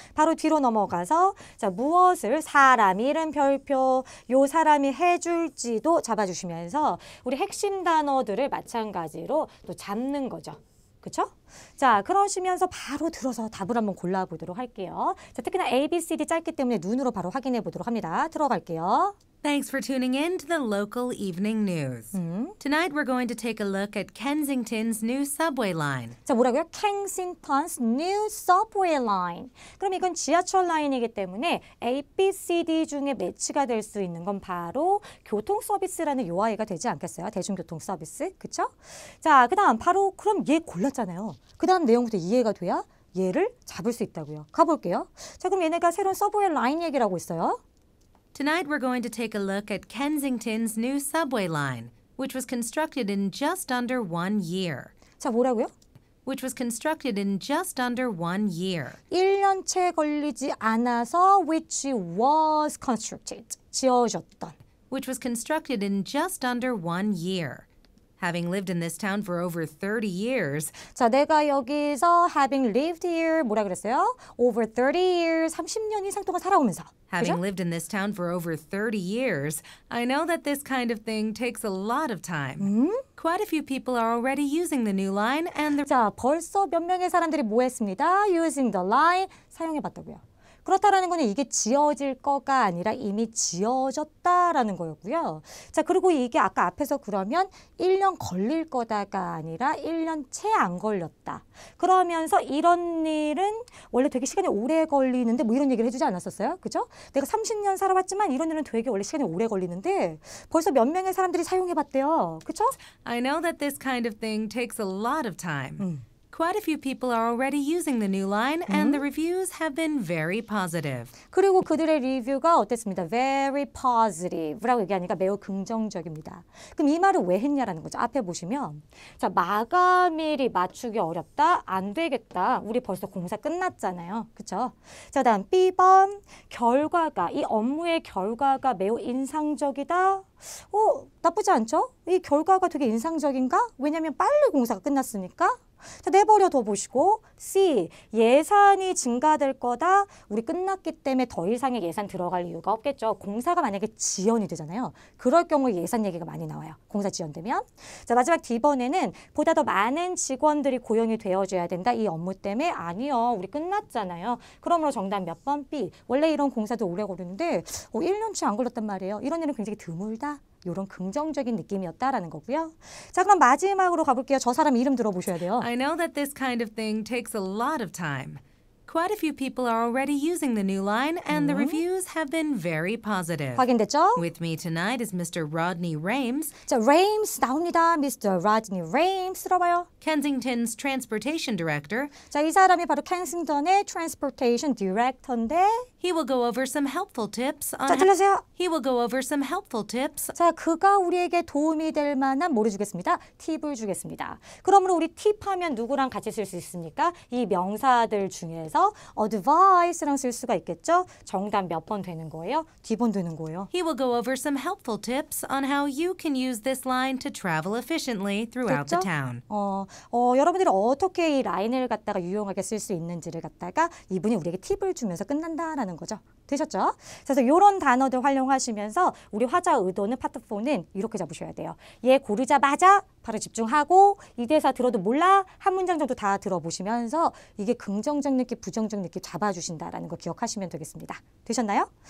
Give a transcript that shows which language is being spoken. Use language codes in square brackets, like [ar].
[ko] 바로 뒤로 넘어가서 자, 무엇을 사람, 이름, 별표, 요 사람이 해줄지도 잡아주시면서 우리 핵심 단어들을 마찬가지로 또 잡는 거죠. 그쵸? 자, 그러시면서 바로 들어서 답을 한번 골라보도록 할게요. 자, 특히나 A, B, C, D 짧기 때문에 눈으로 바로 확인해 보도록 합니다. 들어갈게요. [en] Thanks for tuning in to the local evening news. Tonight we're going to take a look at Kensington's new subway line. [ko] 자, 뭐라고요? [en] Kensington's new subway line. [ko] 그럼 이건 지하철 라인이기 때문에 A, B, C, D 중에 매치가 될 수 있는 건 바로 교통 서비스라는 요아이가 되지 않겠어요? 대중교통 서비스. 그쵸? 자, 그 다음 바로 그럼 얘 골랐잖아요. 그 다음 내용부터 이해가 돼야 얘를 잡을 수 있다고요. 가볼게요. 자, 그럼 얘네가 새로운 서브웨이 라인 얘기를 하고 있어요. [en] Tonight we're going to take a look at Kensington's new subway line, which was constructed in just under 1 year. [ko] 자, 뭐라고요? [en] Which was constructed in just under 1 year. [ko] 1년 채 걸리지 않아서 [en] which was constructed. [ko] 지어졌던. [en] Which was constructed in just under 1 year. Having lived in this town for over 30 years, [ko] 자, 내가 여기서 [en] having lived here [ko] 뭐라 그랬어요? [en] Over 30 years, [ko] 30년 이상 동안 살아오면서. [en] having [ko] 그죠? [en] lived in this town for over 30 years, I know that this kind of thing takes a lot of time. Quite a few people are already using the new line and the [ko] 자, 벌써 몇 명의 사람들이 뭐 했습니다? [en] Using the line, [ko] 사용해봤다고요. 그렇다라는 거는 이게 지어질 거가 아니라 이미 지어졌다라는 거였고요. 자, 그리고 이게 아까 앞에서 그러면 1년 걸릴 거다가 아니라 1년 채 안 걸렸다. 그러면서 이런 일은 원래 되게 시간이 오래 걸리는데 뭐 이런 얘기를 해주지 않았었어요? 그죠? 내가 30년 살아봤지만 이런 일은 되게 원래 시간이 오래 걸리는데 벌써 몇 명의 사람들이 사용해봤대요. 그죠? [en] I know that this kind of thing takes a lot of time. Quite a few people are already using the new line and the reviews have been very positive. [ko] 그리고 그들의 리뷰가 어땠습니다? [en] Very positive라고 [ko] 얘기하니까 매우 긍정적입니다. 그럼 이 말을 왜 했냐라는 거죠. 앞에 보시면 자, 마감일이 맞추기 어렵다? 안 되겠다. 우리 벌써 공사 끝났잖아요. 그렇죠? 자, 다음 B번 결과가 이 업무의 결과가 매우 인상적이다. 나쁘지 않죠? 이 결과가 되게 인상적인가? 왜냐하면 빨리 공사가 끝났으니까. 자, 내버려 둬 보시고 C. 예산이 증가될 거다. 우리 끝났기 때문에 더 이상의 예산 들어갈 이유가 없겠죠. 공사가 만약에 지연이 되잖아요. 그럴 경우에 예산 얘기가 많이 나와요. 공사 지연되면. 자, 마지막 D번에는 보다 더 많은 직원들이 고용이 되어줘야 된다. 이 업무 때문에 아니요. 우리 끝났잖아요. 그러므로 정답 몇 번? B. 원래 이런 공사도 오래 걸리는데 1년치 안 걸렸단 말이에요. 이런 일은 굉장히 드물다. 이런 긍정적인 느낌이었다라는 거고요. 자, 그럼 마지막으로 가볼게요. 저 사람 이름 들어보셔야 돼요. [en] I know that this kind of thing takes a lot of time. Quite a few people are already using the new line and the reviews have been very positive. [ko] 확인됐죠? [en] With me tonight is Mr. Rodney Rames, [ko] 자, Rames 나옵니다. [en] Mr. [ko] Rodney Rames 들어봐요. [en] Kensington's Transportation Director. [ko] 자, 이 사람이 바로 켄싱턴의 Transportation Director인데 [en] He will go over some helpful tips on [ko] 자, 들려주세요. [en] He will go over some helpful tips. [ko] 자, 그가 우리에게 도움이 될 만한 뭐를 주겠습니다? 팁을 주겠습니다. 그러므로 우리 팁하면 누구랑 같이 쓸 수 있습니까? 이 명사들 중에서 advice랑 쓸 수가 있겠죠? 정답 몇 번 되는 거예요? D번 되는 거예요. [en] He will go over some helpful tips on how you can use this line to travel efficiently throughout the [ko] 됐죠? [en] town. [ko] 여러분들이 어떻게 이 라인을 갖다가 유용하게 쓸 수 있는지를 갖다가 이분이 우리에게 팁을 주면서 끝난다라는 하는 거죠. 되셨죠? 그래서 이런 단어들 활용하시면서 우리 화자 의도는 파트 4는 이렇게 잡으셔야 돼요. 얘 고르자마자 바로 집중하고 이 대사 들어도 몰라 한 문장 정도 다 들어보시면서 이게 긍정적 느낌, 부정적 느낌 잡아주신다라는 거 기억하시면 되겠습니다. 되셨나요?